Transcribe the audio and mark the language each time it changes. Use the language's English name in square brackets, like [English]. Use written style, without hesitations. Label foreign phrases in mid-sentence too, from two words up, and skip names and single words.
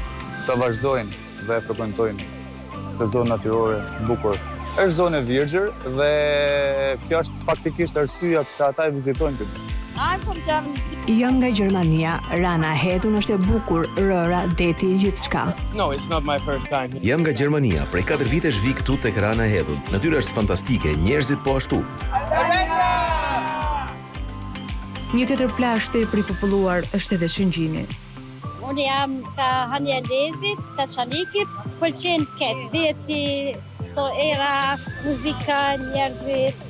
[Albanian] Të vazhdojnë dhe frekuentojnë këtë zonë natyrore të bukur. Është zonë e virgjër dhe kjo është faktikisht arsyeja pse ata e vizitojnë këtë. Jam nga Gjermania, Rana e Hedhun është e bukur, rëra, deti, gjithçka. [English] No, it's not my first time. [Albanian] Jam nga Gjermania, prej 4 vitesh vi këtu tek Rana e Hedhun. Natyra është fantastike, njerëzit po ashtu. Një tjetër plazh tepër i populluar është edhe Shëngjini. Unë jam ka Hania Lezit, ka Çalikit, pëlqen këtë deti, to era, muzika, njerëzit.